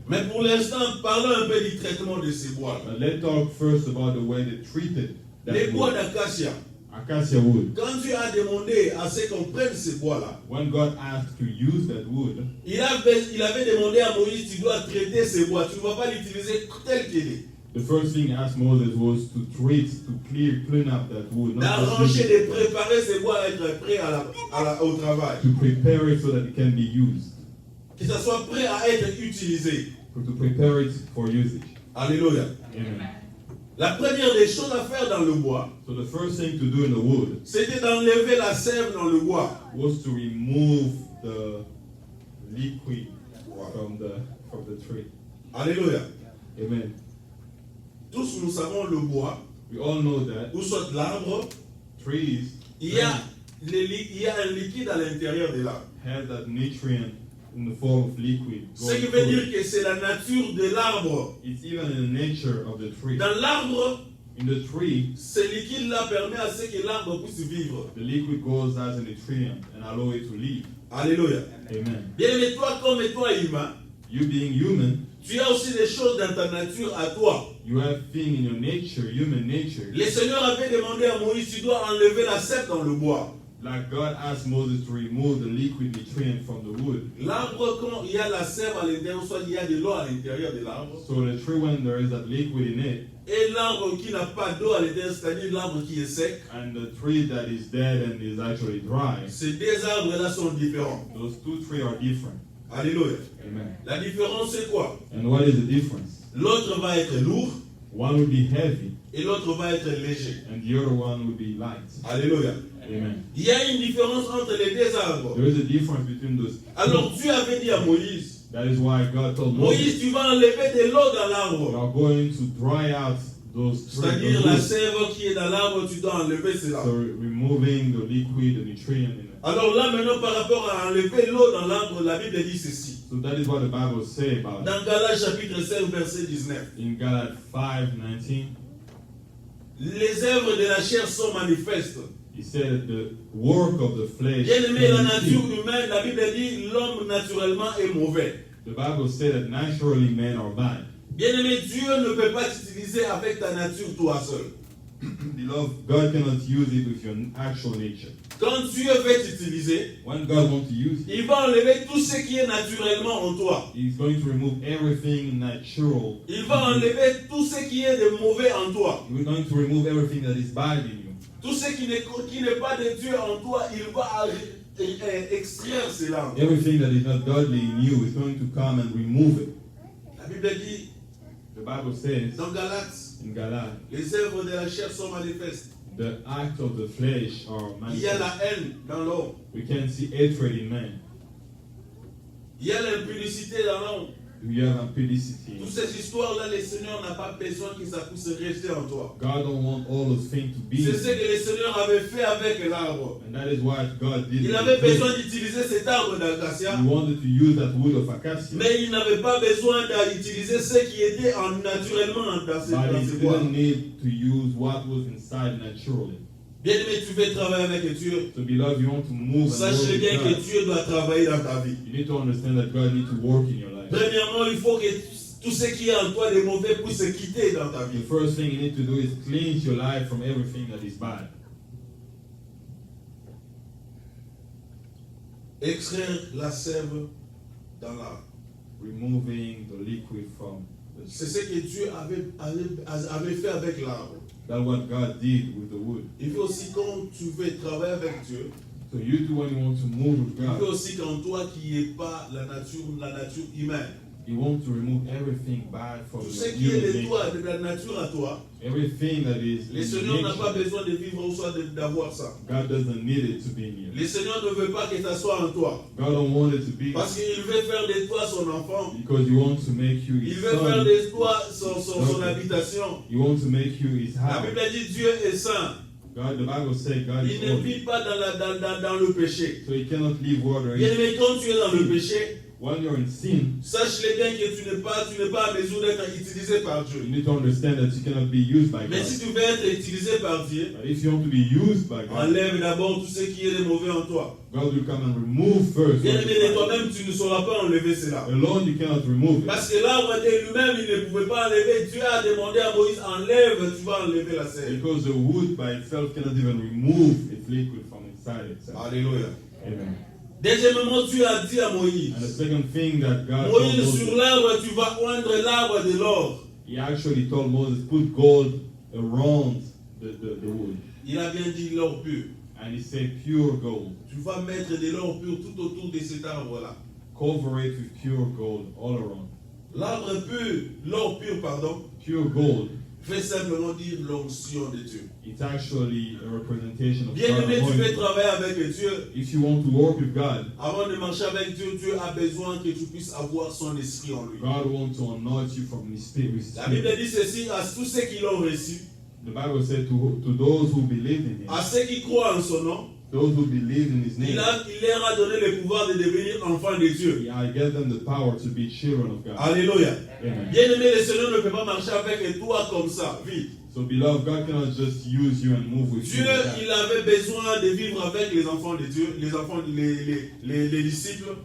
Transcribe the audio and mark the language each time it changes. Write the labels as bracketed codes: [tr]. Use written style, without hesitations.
[fr] Mais pour l'instant, parlons un peu du traitement de ces bois-là. [en] But let's talk first about the way they treated [fr] Les [en] that [fr] bois [en] wood, [fr] d'acacia. [en] acacia wood. [fr] Quand Dieu a demandé à ce qu'on prenne ces bois-là, [en] When God asked to use that wood, [fr] il avait demandé à Moïse, tu dois traiter ces bois. Tu ne vas pas l'utiliser tel qu'il est. [en] the first thing He asked Moses was to treat, to clean up that wood, not just [fr] D'arranger, [en] use it, [fr] de préparer ces bois à être prêts au travail. [en] to prepare it so that it can be used, [fr] Que ça soit prêt à être utilisé. [en] to prepare it for usage. [fr] Alléluia. [en] Amen. [fr] La première des choses à faire dans le bois, [en] So the first thing to do in the wood [fr] c'était d'enlever la sève dans le bois. [en] was to remove the liquid from the tree. [fr] Alléluia. [en] Amen. [fr] Tous nous savons le bois, [en] We all know that [fr] ou soit l'arbre, [en] trees [fr] il y a un liquide à l'intérieur de l'arbre. [en] have that nutrient in the form of liquid. [fr] Ce [en] going [fr] qui veut [en] through [fr] dire [en] it. [fr] que c'est la nature de l'arbre. [en] It's even in the nature of the tree. [fr] Dans l'arbre, [en] In the tree, [fr] ce liquide-là permet à ce que l'arbre puisse vivre. [en] the liquid goes as a nutrient and allow it to live. [fr] Alléluia. [en] Amen. [fr] Bien aimé, toi comme toi humain, [en] You being human, [fr] tu as aussi des choses dans ta nature à toi. [en] you have things in your nature, human nature. [fr] Le Seigneur avait demandé à Moïse, tu dois enlever la sève dans le bois. [en] Like God asked Moses to remove the liquid nutrient from the wood. [fr] L'arbre, quand il y a la sève à l'intérieur, soit il y a de l'eau à l'intérieur de l'arbre. [en] So the tree, when there is that liquid in it, [fr] Et l'arbre qui n'a pas d'eau à l'intérieur, c'est-à-dire l'arbre qui est sec, [en] and the tree that is dead and is actually dry, [fr] ces deux arbres-là sont différents. [en] those two trees are different. [fr] Alléluia. [en] Amen. [fr] La différence, c'est quoi? [en] And what is the difference? [fr] L'autre va être lourd [en] One will be heavy, [fr] et l'autre va être léger. [en] and the other one will be light. [fr] Alléluia. [en] Amen. [fr] Il y a une différence entre les deux arbres. [en] There is a difference between those. [fr] Alors Dieu avait dit à Moïse, [en] That is why God told Moses, [fr] Moïse, tu vas enlever de l'eau dans [en] you [fr] l'arbre. [en] are going to dry out those [fr] C'est-à-dire [en] trees. [fr] la sève qui est dans l'arbre, tu dois enlever cela. [en] So removing the liquid, the nutrient in it. [fr] Alors là maintenant par rapport à enlever l'eau dans l'arbre, la Bible dit ceci. [en] So that is what the Bible says about it. [fr] Dans Galates chapitre 5 verset 19. [en] In Galates 5:19, [fr] Les œuvres de la chair sont manifestes. [en] he said the work of the flesh. [fr] Bien aimé, la [en] can be [fr] nature [en] seen. [fr] humaine, la Bible dit l'homme naturellement est mauvais. [en] The Bible said that naturally men are bad. [fr] Bien aimé, Dieu ne peut pas t'utiliser avec ta nature toi seul. [en] Beloved, God cannot use it with your actual nature. [fr] Quand Dieu veut t'utiliser, [en] When God wants to use it, [fr] il va enlever tout ce qui est naturellement en toi. [en] He's going to remove everything natural. [fr] Il va enlever tout ce qui est de mauvais en toi. [en] He's going to remove everything that is bad in you. [fr] Tout ce qui n'est pas de Dieu en toi, il va extraire cela. [en] Everything that is not godly in you is going to come and remove it. [fr] La Bible dit [en] The Bible says [fr] dans Galates, [en] in Galates, [fr] les œuvres de la chair sont manifestes. [en] the acts of the flesh are [fr] Il y a [en] manifest. [fr] la haine dans l'homme. [en] We can see hatred in man. [fr] Il y a l'impudicité dans l'homme. [en] We have impudicity. [fr] Toutes ces histoires-là, le Seigneur n'a pas besoin que ça puisse rester en toi. [en] God don't want all those things to be. [fr] C'est ce que le Seigneur avait fait avec l'arbre. [en] And that is what God did. [fr] Il [en] with [fr] avait [en] the tree. [fr] besoin d'utiliser cet arbre d'acacia, [en] He wanted to use that wood of acacia. [fr] mais il n'avait pas besoin d'utiliser ce qui était naturellement dans [en] But he [fr] ces bois. [en] didn't need to use what was inside naturally. [fr] Bien aimé, tu veux travailler avec Dieu. [en] So beloved, you want to move and work [fr] Sache bien [en] with [fr] que [en] God. [fr] Dieu doit travailler dans ta vie. [en] You need to understand that God needs to work in your life. [fr] Premièrement, il faut que tout ce qui est en toi de mauvais puisse se quitter dans ta [en] The [fr] vie. [en] first thing you need to do is cleanse your life from everything that is bad. [fr] Extraire la sève dans l'arbre. [en] Removing the liquid from the [fr] C'est ce que Dieu avait fait avec l'arbre. [en] That's what God did with the wood. [fr] Il faut aussi quand tu veux travailler avec Dieu, [en] So you do when you want to move with [fr] il faut [en] God. [fr] aussi qu'en toi qui n'est pas la nature humaine. [en] You want to remove everything bad from [fr] Tout [en] your [fr] ce qui est [en] human [fr] de toi, [en] nature. [fr] de la nature à toi, [en] Everything that is [fr] le [en] in [fr] Seigneur n'a pas [en] nature, [fr] besoin de vivre ou soit d'avoir ça. [en] God doesn't need it to be in you. [fr] Le Seigneur ne veut pas que ça soit en toi. [en] God don't want it to be [fr] Parce qu'il veut faire de toi son enfant. [en] because He wants to make you [fr] Il [en] His [fr] veut faire [en] son. [fr] de toi son habitation. [en] He wants to make you His [fr] La [en] house. [fr] Bible dit Dieu est saint. [en] God, the Bible says God is [fr] Il ne [en] holy. [fr] vit pas dans le péché. [en] So He cannot live where there [fr] Bien [en] is. [fr] aimé, quand tu es dans le péché, [en] When you're in sin, [fr] sache-le bien que tu n'es pas à mesure d'être utilisé par Dieu. [en] you need to understand that you cannot be used by [fr] Mais [en] God. [fr] si tu veux être utilisé par Dieu, [en] But if you want to be used by God, [fr] enlève d'abord tout ce qui est de mauvais en toi. [en] God will come and remove first. [fr] Bien [en] what [fr] aimé, [en] is [fr] de [en] bad. [fr] toi-même, tu ne sauras pas enlever cela. [en] Alone, you cannot remove it. [fr] Parce que l'arbre de lui-même, il ne pouvait pas enlever. Dieu a demandé à Moïse, enlève, tu vas enlever la sève. [en] Because the wood by itself cannot even remove its liquid from inside itself. [fr] Alléluia. [en] Amen. [fr] Deuxièmement, Dieu a dit à [en] And the [fr] Moïse, [en] second thing that God told [fr] Moïse, sur [en] Moses, [fr] l'arbre, tu vas oindre l'arbre de l'or. [en] He actually told Moses, put gold around the wood. [fr] Il a bien dit l'or pur. [en] And he said, pure gold. [fr] Tu vas mettre de l'or pur tout autour de cet arbre-là. [en] Cover it with pure gold all around. [fr] L'arbre pur, l'or pur, pardon, [en] Pure gold [fr] veut simplement dire l'onction de Dieu. [en] It's actually a representation of [fr] Bien [en] God. [fr] aimé, tu veux [en] anointing. [fr] travailler avec Dieu. [en] If you want to work with God, [fr] Avant de marcher avec Dieu, Dieu a besoin que tu puisses avoir son esprit en lui. [en] God wants to anoint you from His Spirit. with His [fr] La Bible [en] Spirit. [fr] dit ceci à tous ceux qui l'ont reçu, [en] The Bible said to those who believe in Him, [fr] à ceux qui croient en son nom, [en] those who believe in His [fr] il [en] name, [fr] leur a donné le pouvoir de devenir enfants de Dieu. [en] I give them the power to be children of God. [fr] Alléluia. [en] Amen. [fr] Bien aimé, le Seigneur ne peut pas marcher avec toi comme ça, vite. [en] So, beloved, God cannot just use you and move with [fr] Dieu, [en] you. like that. [fr] il avait besoin de vivre avec les enfants de Dieu, les disciples.